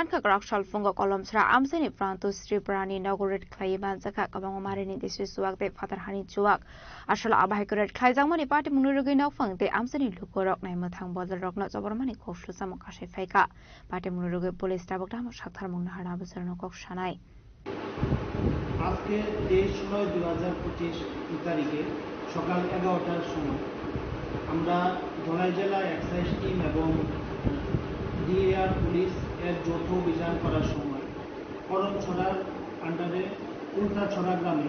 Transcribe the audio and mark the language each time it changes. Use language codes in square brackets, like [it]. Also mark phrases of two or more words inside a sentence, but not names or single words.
[trp] ka krak salfungo kolom sra amsani pranto Sri Prani Nagoret Klaiban Zaka kabang marini disi suak te father hani chuak asal abai koret klaijangmani party munurugi nok fangte amsani lukorok nai muthang bodol rokno jobormani koksu samaka sefaika party munurugi police tabok dam sakthar mungna hara bosarno kok sanai [bn] আজকে 23/9/2025 তারিখে সকাল 11টার সময় আমরা ধলাই জেলা [en] excise team [bn] এবং ডিএআর পুলিশ এর যৌথ অভিযান করার সময় করমছড়ার আন্ডারে উল্টাছড়া গ্রামে